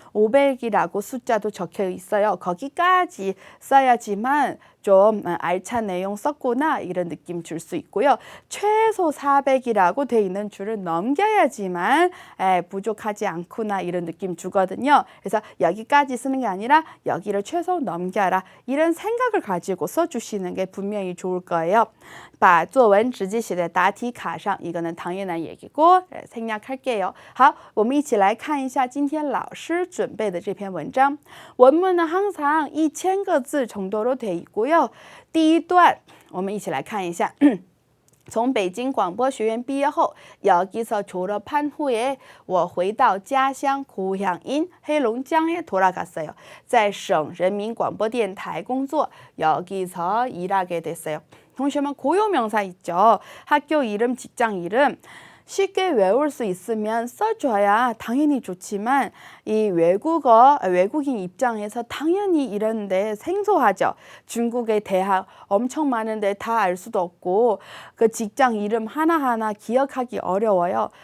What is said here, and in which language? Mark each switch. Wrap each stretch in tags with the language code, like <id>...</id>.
<ko>500이라고 숫자도 적혀 있어요. 거기까지 써야지만 좀 알찬 내용 썼구나 이런 느낌 줄 수 있고요. 최소 400이라고 돼 있는 줄을 넘겨야지만 부족하지 않구나 이런 느낌 주거든요. 그래서 여기까지 쓰는 게 아니라 여기를 최소 넘겨라 이런 생각을 가지고 써주시는 게 분명히 좋을 거예요.</ko> <zh>把作文直接写在答题卡上</zh> <ko>이거는 당연한 얘기고 생략할게요.</ko> <zh>好，我们一起来看一下今天老师准备的这篇文章。</zh> <ko>원문은 항상 1000个字 정도로 돼 있고요.</ko> <zh>第一段我们一起来看一下。从北京广播学院毕业后</zh> <ko>여기서 졸업한 후에</ko> <zh>我回到家乡</zh> <ko>고향인黑龙江에 돌아갔어요.</ko> <zh>在省人民广播电台工作</zh> <ko>여기서 일하게 됐어요. 동시에만 고유명사 있죠. 학교 이름, 직장 이름 쉽게 외울 수 있으면 써줘야 당연히 좋지만 이 외국인 입장에서 당연히 이런데 생소하죠. 중국의 대학 엄청 많은데 다 알 수도 없고 그 직장 이름 하나하나 기억하기 어려워요.</ko>